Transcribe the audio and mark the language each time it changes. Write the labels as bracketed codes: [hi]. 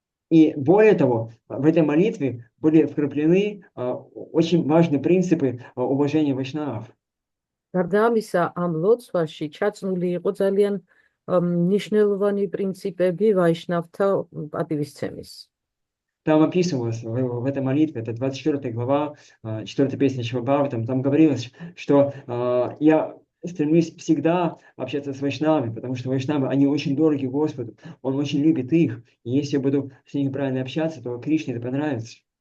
[ru] И более того, в этой молитве были вкраплены очень важные принципы уважения вайшнавов. [ka] გარდა ამისა, ამ ლოცვაში ჩაწნული იყო ძალიან მნიშვნელოვანი პრინციპები ვაიშნავთა პატივისცემის. [ru] Там описывалось в этой молитве, это 24 глава, 4 песня Шивабхаватам, там говорилось, что я стремлюсь всегда общаться с вайшнавами, потому что вайшнавы, они очень дороги Господу, Он очень любит их, и если я буду с ними правильно общаться, то Кришне это понравится.